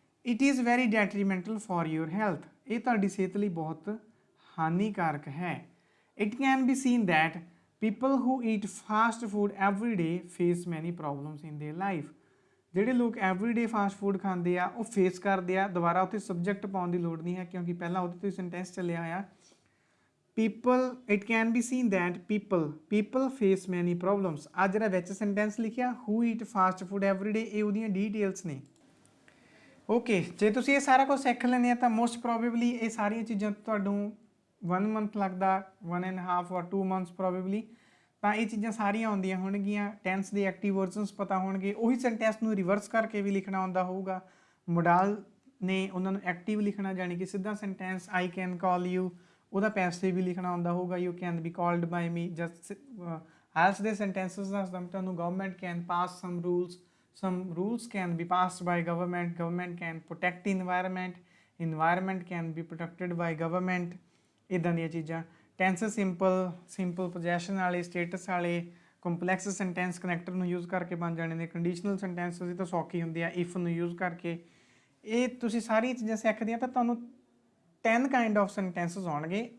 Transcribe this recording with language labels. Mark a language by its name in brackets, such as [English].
[English] it is very detrimental for your health, [Punjabi] ਇਹ ਤੁਹਾਡੀ ਸਿਹਤ ਲਈ ਬਹੁਤ ਹਾਨੀਕਾਰਕ ਹੈ। [English] It can be seen that people who eat fast food every day face many problems in their life, [Punjabi] ਜਿਹੜੇ ਲੋਕ ਐਵਰੀਡੇ ਫਾਸਟ ਫੂਡ ਖਾਂਦੇ ਆ ਉਹ ਫੇਸ ਕਰਦੇ ਆ। ਦੁਬਾਰਾ ਉੱਥੇ ਸਬਜੈਕਟ ਪਾਉਣ ਦੀ ਲੋੜ ਨਹੀਂ ਹੈ ਕਿਉਂਕਿ ਪਹਿਲਾਂ ਉਹਦੇ ਤੋਂ ਸੈਂਟੈਂਸ ਚੱਲਿਆ ਹੋਇਆ। [English] It can be seen that people face many problems. [Punjabi] ਆ ਜਿਹੜਾ ਵਿੱਚ ਸੈਂਟੈਂਸ ਲਿਖਿਆ [English] who eat fast food everyday, [Punjabi] ਇਹ ਉਹਦੀਆਂ ਡੀਟੇਲਸ ਨੇ। ਓਕੇ, ਜੇ ਤੁਸੀਂ ਇਹ ਸਾਰਾ ਕੁਝ ਸਿੱਖ ਲੈਂਦੇ ਆ ਤਾਂ ਮੋਸਟ ਪ੍ਰੋਬੇਬਲੀ ਇਹ ਸਾਰੀਆਂ ਚੀਜ਼ਾਂ ਤੁਹਾਨੂੰ 1 ਮੰਥ ਲੱਗਦਾ, [English] 1.5 or 2 months [Punjabi] ਪ੍ਰੋਬੇਬਲੀ, ਤਾਂ ਇਹ ਚੀਜ਼ਾਂ ਸਾਰੀਆਂ ਆਉਂਦੀਆਂ ਹੋਣਗੀਆਂ। ਟੈਂਸ ਦੇ ਐਕਟਿਵ ਵਰਜ਼ਨਸ ਪਤਾ ਹੋਣਗੇ, ਉਹੀ ਸੈਂਟੈਂਸ ਨੂੰ ਰਿਵਰਸ ਕਰਕੇ ਵੀ ਲਿਖਣਾ ਆਉਂਦਾ ਹੋਊਗਾ। ਮੋਡਾਲ ਨੇ ਉਹਨਾਂ ਨੂੰ ਐਕਟਿਵ ਲਿਖਣਾ, ਜਾਣੀ ਕਿ ਸਿੱਧਾ sentence [English] I can call you, [Punjabi] ਉਹਦਾ ਪੈਸਿਵ ਵੀ ਲਿਖਣਾ ਆਉਂਦਾ ਹੋਊਗਾ [English] You can be called by me. [Punjabi] Just IELTS ਦੇ ਸੈਂਟੈਂਸਸ ਦੱਸਦਾ ਤੁਹਾਨੂੰ। [English] government can pass some rules can be passed by government can protect environment can be protected by government, [Punjabi] ਇੱਦਾਂ ਦੀਆਂ ਚੀਜ਼ਾਂ। ਟੈਂਸ ਸਿੰਪਲ ਪੋਜੈਸ਼ਨ ਵਾਲੇ, ਸਟੇਟਸ ਵਾਲੇ, complex sentence connector ਨੂੰ use ਕਰਕੇ ਬਣ ਜਾਣੇ ਨੇ। ਕੰਡੀਸ਼ਨਲ ਸੈਂਟੈਂਸ ਤਾਂ ਸੌਖੀ ਹੁੰਦੀ ਆ ਇਫ ਨੂੰ ਯੂਜ਼ ਕਰਕੇ। ਇਹ ਤੁਸੀਂ ਸਾਰੀਆਂ ਚੀਜ਼ਾਂ ਸਿੱਖਦੇ ਆ ਤਾਂ ਤੁਹਾਨੂੰ 10 ਕਾਈਂਡ ਆਫ ਸੈਂਟੈਂਸਸ ਆਉਣਗੇ।